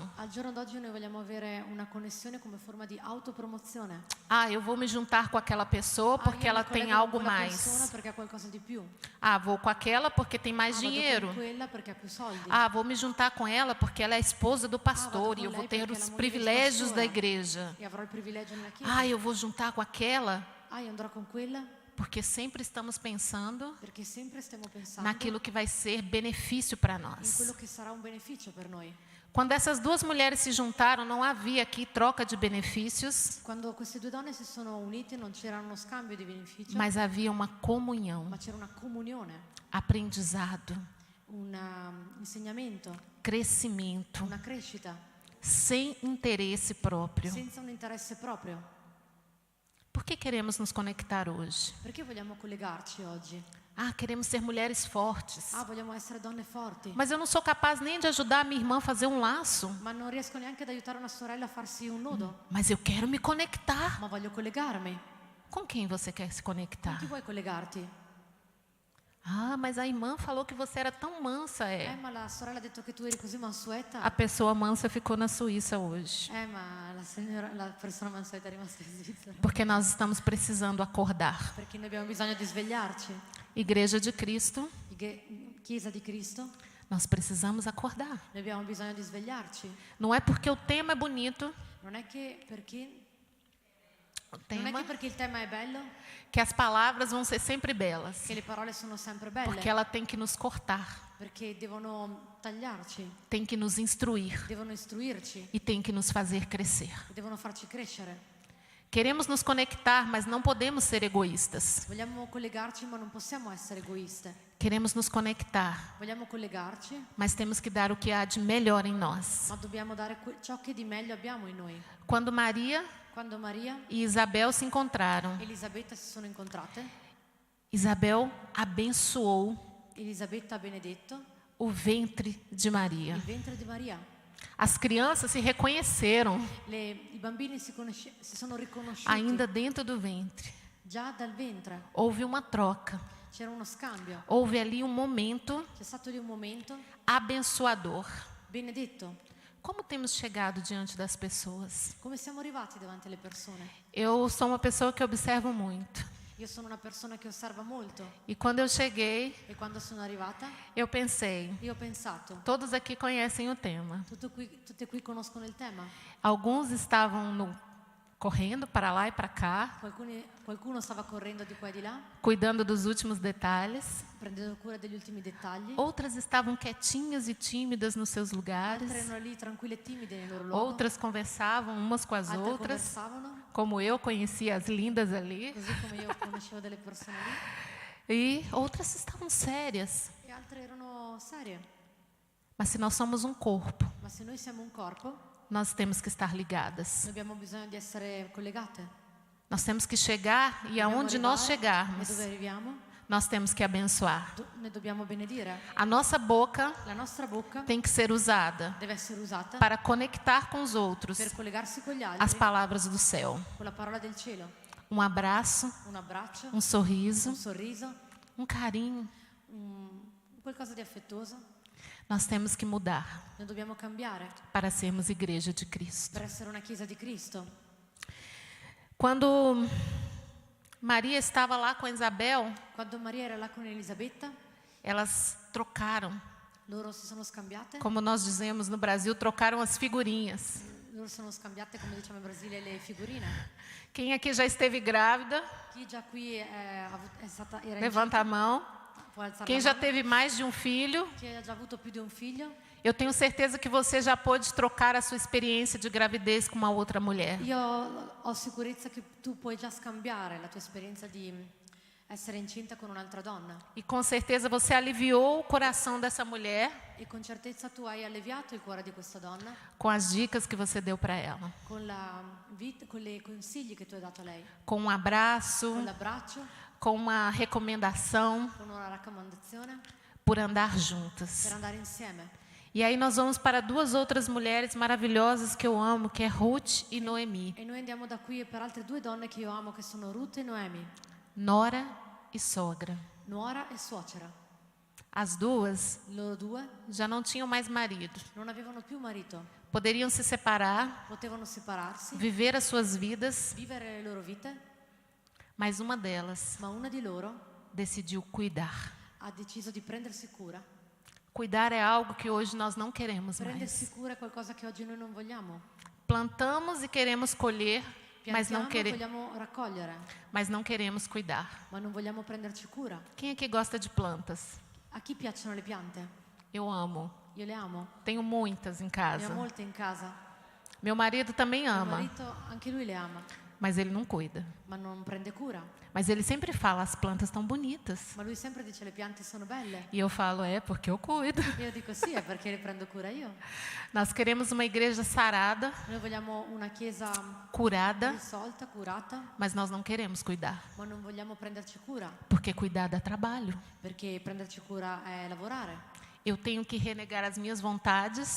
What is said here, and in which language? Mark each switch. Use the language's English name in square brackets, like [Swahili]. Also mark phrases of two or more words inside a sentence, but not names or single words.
[Italian] Al giorno d'oggi noi vogliamo avere una connessione come forma di autopromozione. [Portuguese] Ah, eu vou me juntar com aquela pessoa porque [Italian] io [Portuguese] ela [Italian] mi [Portuguese] tem [Italian] collego [Portuguese] algo [Italian] con quella persona [Portuguese] mais. [Italian] perché ha qualcosa di più. [Portuguese] Ah, vou com aquela porque tem mais [Italian] Vado [Portuguese] dinheiro. [Italian] con quella perché ha più soldi. [Portuguese] Ah, vou me juntar com ela porque ela é esposa do pastor [Italian] vado [Portuguese] e eu com vou [Italian] lei [Portuguese] ter porque os ela é mulher privilégios do da pastor. igreja. [Italian] E avrò il privilegio nella chiesa. [Portuguese] Ah, eu vou juntar com aquela [Italian] Io andrò con quella [Portuguese] porque sempre estamos pensando [Italian] perché sempre stiamo pensando [Portuguese] naquilo que vai ser benefício para [Italian] in [Portuguese] nós. [Italian] quello che sarà un beneficio per noi. [Portuguese] Quando essas duas mulheres se juntaram, não havia aqui troca de benefícios, [Italian] Quando queste due donne si sono unite non c'era uno scambio di beneficio, [Portuguese] mas havia uma comunhão, [Italian] ma c'era una comunione, [Portuguese] aprendizado, [Italian] un insegnamento, [Portuguese] crescimento, [Italian] una crescita, [Portuguese] sem interesse próprio. [Italian] senza un interesse proprio. [Portuguese] Por que queremos nos conectar hoje? [Italian] Perché vogliamo collegarci oggi? [Portuguese] Ah, queremos ser mulheres fortes. [Italian] Vogliamo essere donne forti, [Portuguese] Mas eu não sou capaz nem de ajudar a minha irmã a fazer um laço. [Italian] ma non riesco neanche ad aiutare una sorella a farsi un nodo, [Portuguese] Mas eu quero me conectar. [Italian] ma voglio collegarmi. [Portuguese] Com quem você quer se [Italian] Con [Portuguese] conectar? [Italian] chi vuoi collegarti? [Portuguese] Ah, mas a irmã falou que você era tão mansa, [Italian] Ma la sorella ha detto che tu eri così mansueta. [Portuguese] A pessoa mansa ficou na Suíça hoje. [Italian] Ma la persona mansueta è rimasta in Svizzera. [Portuguese] Porque nós estamos precisando acordar. [Italian] Perché noi abbiamo bisogno di svegliarci. [Portuguese] Igreja de Cristo, [Italian] Chiesa di Cristo, [Portuguese] nós precisamos acordar. [Italian] noi abbiamo bisogno di svegliarci. [Portuguese] Não é porque o tema é bonito, [Italian] Non è che perché il tema è bello, [Portuguese] que as palavras vão ser sempre belas. [Italian] che le parole sono sempre belle, [Portuguese] Porque ela tem que nos cortar, [Italian] perché devono tagliarci, [Portuguese] tem que nos instruir [Italian] devono istruirci, [Portuguese] e tem que nos fazer crescer. [Italian] devono farci crescere. [Portuguese] Queremos nos conectar, mas não podemos ser egoístas. [Italian] Vogliamo collegarci, ma non possiamo essere egoiste. [Portuguese] Queremos nos conectar, [Italian] vogliamo collegarci, [Portuguese] mas temos que dar o que há de melhor em nós. [Italian] ma dobbiamo dare ciò che di meglio abbiamo in noi. [Portuguese] Quando Maria [Italian] Quando Maria [Portuguese] e Isabel se encontraram, [Italian] e Elisabetta si sono incontrate, [Portuguese] Isabel abençoou [Italian] Elisabetta ha benedetto [Portuguese] o ventre de Maria. [Italian] il ventre di Maria. [Portuguese] As crianças se reconheceram [Italian] I bambini si sono riconosciuti [Portuguese] ainda dentro do ventre. [Italian] già dal ventre. [Portuguese] Houve uma troca. [Italian] C'era uno scambio, [Portuguese] Houve ali um momento [Italian] c'è stato lì un momento [Portuguese] abençoador. [Italian] benedetto. [Portuguese] Como temos chegado diante das pessoas? [Italian] Come siamo arrivati davanti alle persone? [Portuguese] Eu sou uma pessoa que observo muito. [Italian] Io sono una persona che osserva molto [Portuguese] E quando eu cheguei, [Italian] e quando sono arrivata [Portuguese] eu pensei, [Italian] io ho pensato, [Portuguese] todos aqui conhecem o tema. [Italian] tutte qui conoscono il tema, [Portuguese] Alguns estavam correndo para lá e para cá, [Italian] qualcuno stava correndo di qua e di là, [Portuguese] cuidando dos últimos detalhes. [Italian] prendendo cura degli ultimi dettagli, [Portuguese] Outras estavam quietinhas e tímidas nos seus lugares. [Italian] altre erano lì tranquille e timide nei loro luoghi, [Portuguese] Outras conversavam umas com as [Italian] altre [Portuguese] outras, [Italian] conversavano, [Portuguese] como eu conhecia as lindas ali. [Italian] così come io conoscevo delle persone lì, [Portuguese] E outras estavam sérias. [Italian] e altre erano serie. [Portuguese] Mas se nós somos um corpo, [Italian] Ma se noi siamo un corpo, [Portuguese] nós temos que estar ligadas. [Italian] noi abbiamo bisogno di essere collegate. [Portuguese] Nós temos que chegar e [Italian] Dobbiamo [Portuguese] aonde nós [Italian] arrivare, e [Portuguese] chegarmos, [Italian] dove arriviamo, [Portuguese] nós temos que abençoar. [Italian] ne dobbiamo benedire. [Portuguese] A nossa boca [Italian] La nostra bocca [Portuguese] tem que ser usada [Italian] deve essere usata [Portuguese] para conectar com os outros [Italian] per collegarsi con gli [Portuguese] as [Italian] altri, [Portuguese] palavras do céu. [Italian] con la parola del cielo. [Portuguese] Um abraço, [Italian] Un abbraccio, [Portuguese] um sorriso, [Italian] un sorriso, [Portuguese] um carinho. [Italian] qualcosa di affettuoso. [Portuguese] Nós temos que mudar [Italian] Noi dobbiamo cambiare [Portuguese] para sermos igreja de Cristo. [Italian] per essere una chiesa di Cristo. [Portuguese] Quando Maria estava lá com Isabel, [Italian] Quando Maria era là con Elisabetta, [Portuguese] elas trocaram, [Italian] loro si sono scambiate. [Portuguese] como nós dizemos no Brasil, trocaram as figurinhas. [Italian] Loro sono scambiate, come diciamo in Brasile, le figurine. [Portuguese] Quem aqui já esteve grávida, [Italian] Chi già qui era [Portuguese] levanta a mão. [Italian] può alzare [Portuguese] Quem [Italian] la [Portuguese] já [Italian] mano. [Portuguese] teve mais de um filho, [Italian] Chi ha già avuto più di un figlio. [Portuguese] eu tenho certeza que você já pôde trocar a sua experiência de gravidez com uma outra mulher. [Italian] Io ho sicurezza che tu puoi già scambiare la tua esperienza di essere incinta con un'altra donna. [Portuguese] E com certeza você aliviou o coração dessa mulher [Italian] E con certezza tu hai alleviato il cuore di questa donna [Portuguese] com as dicas que você deu para ela. [Italian] con i consigli che tu hai dato a lei, [Portuguese] Com um abraço, [Italian] con l'abbraccio, [Portuguese] com uma recomendação [Italian] con una raccomandazione [Portuguese] por andar [Italian] per [Portuguese] juntas. [Italian] andare insieme. [Portuguese] E aí nós vamos para duas outras mulheres maravilhosas que eu amo, que é Ruth e Noemi. [Italian] E noi andiamo da qui per altre due donne che io amo, che sono Ruth e Noemi, [Portuguese] Nora e sogra. [Italian] nuora e suocera. [Portuguese] As duas [Italian] Loro due [Portuguese] já não tinham mais marido. [Italian] non avevano più marito, [Portuguese] Poderiam se separar, [Italian] potevano separarsi, [Portuguese] viver as suas vidas, [Italian] vivere le loro vite, [Portuguese] mas uma delas [Italian] ma una di loro [Portuguese] decidiu cuidar. [Italian] ha deciso di prendersi cura. [Portuguese] Cuidar é algo que hoje nós não queremos [Italian] Prendersi [Portuguese] mais. [Italian] cura è qualcosa che oggi noi non vogliamo. [Portuguese] Plantamos e queremos colher, mas [Italian] Piantiamo [Portuguese] não, [Italian] e vogliamo raccogliere, [Portuguese] mas não queremos cuidar. [Italian] ma non vogliamo prenderci cura. [Portuguese] Quem aqui gosta de plantas? [Italian] A chi piacciono le piante? [Portuguese] Eu amo. [Italian] Io le amo. [Portuguese] Tenho muitas em [Italian] Ne [Portuguese] casa. [Italian] ho molte in casa. [Portuguese] Meu marido também [Italian] Mio [Portuguese] ama, [Italian] marito, anche lui le ama, [Portuguese] mas ele não cuida. [Italian] ma non prende cura. [Portuguese] Mas ele sempre fala, as plantas estão bonitas. [Italian] Ma lui sempre dice le piante sono belle. [Portuguese] E eu falo, é porque eu cuido. [Italian] Io dico sì, è perché le prendo cura io. [Portuguese] Nós queremos uma igreja sarada, [Italian] Noi vogliamo una chiesa [Portuguese] curada, [Italian] risolta, curata, [Portuguese] mas nós não queremos cuidar. [Italian] ma non vogliamo prenderci cura, [Portuguese] Porque cuidar dá trabalho. [Italian] perché prenderci cura è lavorare. [Portuguese] Eu tenho que renegar as minhas vontades,